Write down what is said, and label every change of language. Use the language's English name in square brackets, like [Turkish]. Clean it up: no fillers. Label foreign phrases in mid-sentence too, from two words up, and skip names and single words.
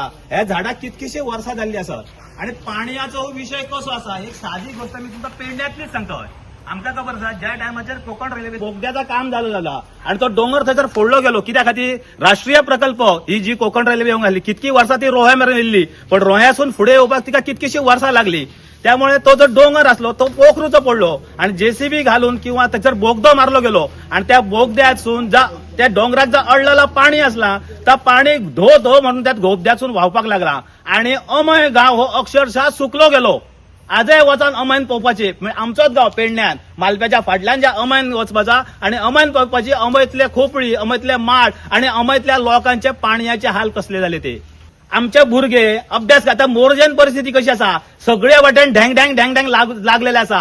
[Konkani] ह्या झाडाक कितकीशी वर्सां जाल्ली आसात। आणि पाणयाचो विषय कसो आसा, एक साधी गोष्ट मी तुमकां पेडण्यातलीच सांगता। आमकां खबर आसा ज्या टायमाचेर कोकण रेल्वे बोगद्याचं काम चालू जाला आणि तो डोंगर थंयसर फोडलो गेलो कित्या खातीर राष्ट्रीय प्रकल्प ही जी कोकण रेल्वे येवंक लागली कितकी वर्सां ती रोह्या मेरेन येयल्ली, पण रोह्यासून फुडें येवपाक तिका कितकीशी वर्सां लागली। त्यामुळे तो जो डोंगर असलो तो पोखरूचो पडलो आणि जेसीबी घालून किंवा त्याच्यावर बोगदो मारलो गेलो आणि त्या बोगद्यातून त्या डोंगरात जो अडलेला पाणी असला त्या पाणी धो धो म्हणून त्या बोगद्यातून व्हावपाक लागला आणि अमय गाव हो अक्षरशः सुकलो गेलो। आजय वचन अमयन पळोवपाची आमचोच गाव पेडण्यान मालप्याच्या फाटल्यान ज्या अमयन वचपाचा आणि अमयन पळोवपाची अमयतले खोपळी, अमयतले माड आणि अमयतल्या लोकांचे पाणयाचे हाल कसले जाले ते। आमचे भुरगे अभ्यास करता मोर्जेन परिस्थिती कशी आसा, सगळे वाटेन ढँग ढँग ढँग ढँग लागलेले आसा।